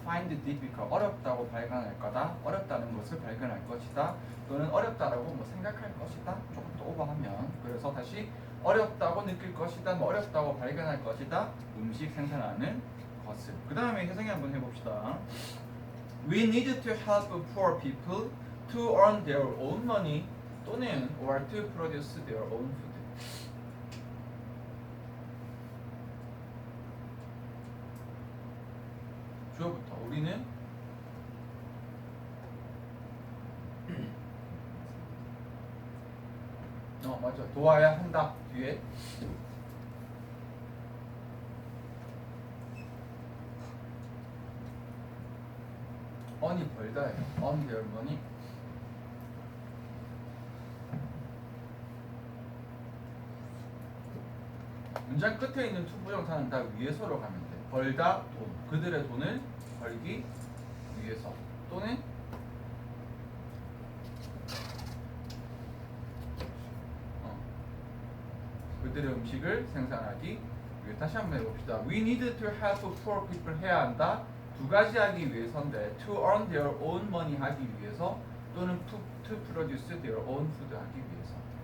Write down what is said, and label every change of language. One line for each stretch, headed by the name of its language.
Korean: find difficult 어렵다고 발견할 거다. 어렵다는 것을 발견할 것이다. 또는 어렵다라고 뭐 생각할 것이다. 조금 더 오버하면 그래서 다시 어렵다고 느낄 것이다. 뭐 어렵다고 발견할 것이다. 음식 생산하는 것을. 그 다음에 혜성이 한번 해봅시다.
English: We need to help poor people to earn their own money 또는 or to produce their own food.
Korean: 주어부터 우리는 맞아 도와야 한다 뒤에 earn이 벌다예요.
English: earn their money.
Korean: 문장 끝에 있는 투부정사는 다 위에서로 가면 돼. 벌다 돈 그들의 돈을 벌기 위해서 또는 그들의 음식을 생산하기 위해. 다시 한번 해봅시다.
English: We need to help poor people
Korean: 해야 한다. 두 가지 하기 위해서인데
English: to earn their own money
Korean: 하기 위해서 또는
English: to produce their own food
Korean: 하기 위해서.